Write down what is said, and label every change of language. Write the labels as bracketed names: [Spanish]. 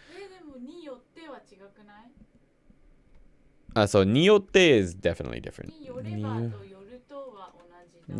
[Japanese] でも、によっては違くない？ [English] So によって is definitely different. [Japanese] によればとよるとは同じだ。